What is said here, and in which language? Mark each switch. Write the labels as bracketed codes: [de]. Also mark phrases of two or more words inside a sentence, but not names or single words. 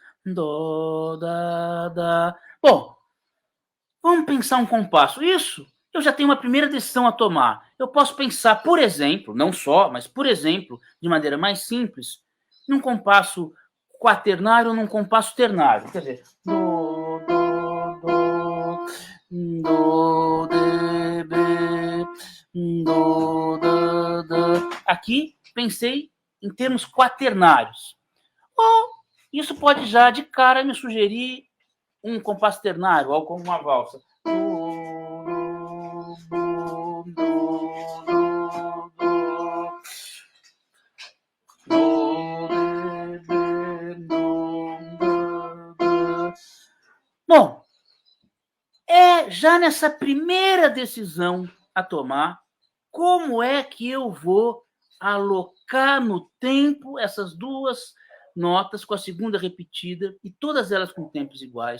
[pt] Dó, dá, dá. Bom, vamos pensar um compasso. Isso eu já tenho uma primeira decisão a tomar. Eu posso pensar, por exemplo, não só, mas por exemplo, de maneira mais simples, num compasso quaternário ou num compasso ternário. Quer dizer, dó, dó, dó, dó, dê, bê, dó, dá, dá. Aqui pensei em termos quaternários. Ou isso pode já de cara me sugerir um compasso ternário, algo como uma valsa. Bom, é já nessa primeira decisão a tomar, como é que eu vou alocar no tempo essas duas notas com a segunda repetida e todas elas com tempos iguais?